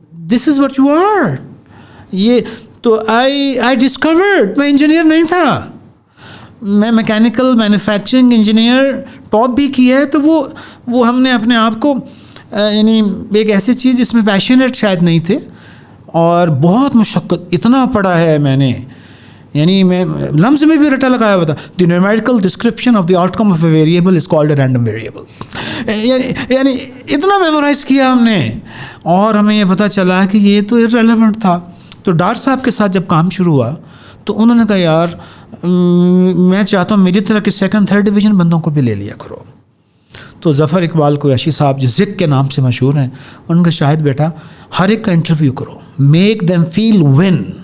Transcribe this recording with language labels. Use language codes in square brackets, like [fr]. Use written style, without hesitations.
[en] This is what you are. [ur] یہ تو I discovered میں انجینئر نہیں تھا, میں میکینیکل مینوفیکچرنگ انجینئر ٹاپ بھی کیا ہے. تو وہ ہم نے اپنے آپ کو یعنی ایک ایسی چیز جس میں پیشنیٹ شاید نہیں تھے, اور بہت مشقت اتنا پڑھا ہے میں نے. یعنی میں لمز میں بھی رٹا لگایا ہوا تھا. [en] The numerical description of the outcome of a variable is called a random variable. [ur] یعنی اتنا میمورائز کیا ہم نے, اور ہمیں یہ پتہ چلا کہ یہ تو ارریلیونٹ تھا. تو ڈار صاحب کے ساتھ جب کام شروع ہوا تو انہوں نے کہا یار میں چاہتا ہوں میری طرح کے 2nd 3rd ڈویژن بندوں کو بھی لے لیا کرو. تو ظفر اقبال قریشی صاحب جو ذک کے نام سے مشہور ہیں, ان کا شاہد بیٹا ہر ایک کا انٹرویو کرو, [en] Make them feel one.